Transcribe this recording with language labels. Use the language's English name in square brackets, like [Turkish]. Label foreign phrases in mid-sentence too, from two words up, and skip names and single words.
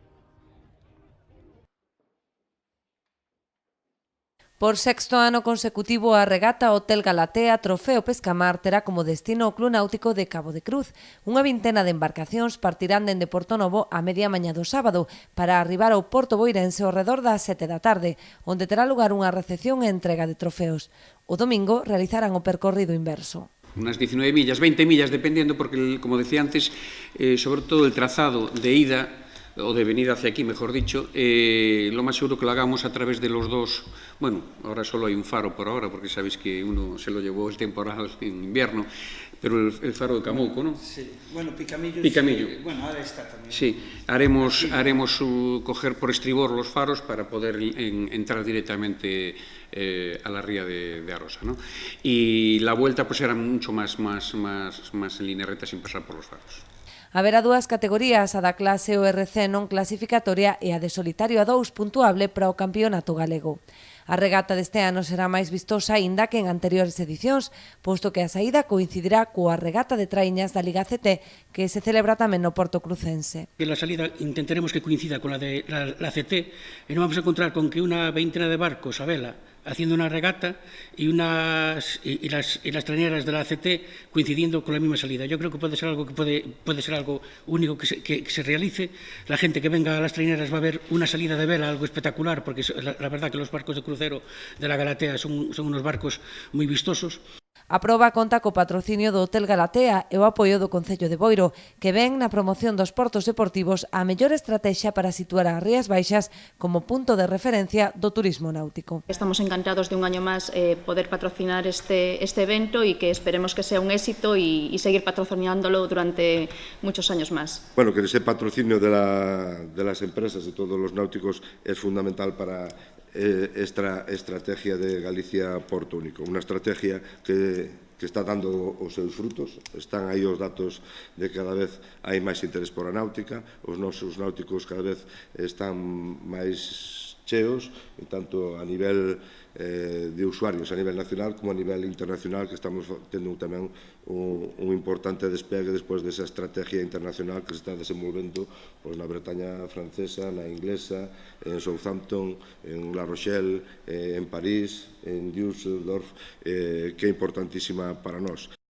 [Galician] Por sexto ano consecutivo, a regata Hotel Galatea Trofeo Pescamar terá como destino o Club Náutico de Cabo de Cruz. Unha vintena de embarcacións partirán dende Porto Novo a media mañá do sábado para arribar ao Porto Boirense ao redor das 7 da tarde, onde terá lugar unha recepción e entrega de trofeos. O domingo realizarán o percorrido inverso. [Spanish] Unas 19 millas, 20 millas, dependiendo, porque, como decía antes, sobre todo el trazado de ida, o de venida hacia aquí, mejor dicho, lo más seguro que lo hagamos a través de los dos. Bueno, ahora solo hay un faro por ahora, porque sabéis que uno se lo llevó el temporal en invierno, pero el faro de Camouco, ¿no? Sí, bueno, Picamillo. Bueno, ahora está también. Sí, haremos coger por estribor los faros para poder entrar directamente a la ría de Arosa, ¿no? Y la vuelta pues era mucho más en línea recta sin pasar por los faros. [Galician] Haberá dúas categorías, a da clase ORC non clasificatoria e a de solitario a 2 puntuable para o campeonato galego. A regata deste ano será máis vistosa aínda que en anteriores edicións, posto que a saída coincidirá coa regata de traiñas da Liga ACT, que se celebra tamén no Porto Crucense. [Spanish] La salida intentaremos que coincida con la de la ACT e non vamos a encontrar con que una veintena de barcos a vela haciendo una regata y las traineras de la ACT coincidiendo con la misma salida. Yo creo que puede ser algo único que se realice. La gente que venga a las traineras va a ver una salida de vela, algo espectacular, porque la verdad que los barcos de crucero de la Galatea son unos barcos muy vistosos. [Galician] A proba conta co patrocinio do Hotel Galatea e o apoio do Concello de Boiro, que ven na promoción dos portos deportivos a mellor estrategia para situar as Rías Baixas como punto de referencia do turismo náutico. [Spanish] Estamos encantados de un año más poder patrocinar este evento y que esperemos que sea un éxito y seguir patrocinándolo durante muchos años más. Bueno, que ese patrocinio de las empresas y todos los náuticos es fundamental para esta estrategia de Galicia Porto Único, [Galician] unha estrategia que está dando os seus frutos. Están aí os datos de que cada vez hai máis interés por a náutica, os nosos náuticos cada vez están máis cheos, tanto a nivel de usuarios a nivel nacional como a nivel internacional, que estamos tendo tamén un importante despegue despois desa estrategia internacional que se está desenvolvendo na Bretaña francesa, na inglesa, en Southampton, en La Rochelle, en París, en Düsseldorf, que é importantísima para nós.